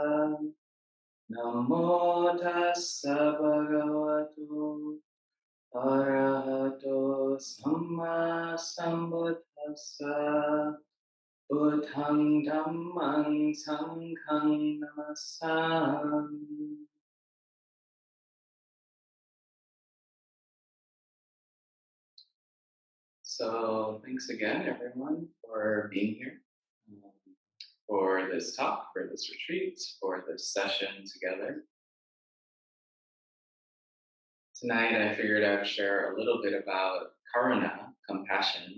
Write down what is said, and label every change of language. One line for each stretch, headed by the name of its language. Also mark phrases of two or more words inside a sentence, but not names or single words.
Pali: Namo tassa bhagavato arahato samma sambuddhassa. Buddhang dhammang sanghang namasami.
English: So thanks again, everyone, for being here, um, for this talk, for this retreat, for this session together. Tonight, I figured I'd share a little bit about karuna, compassion.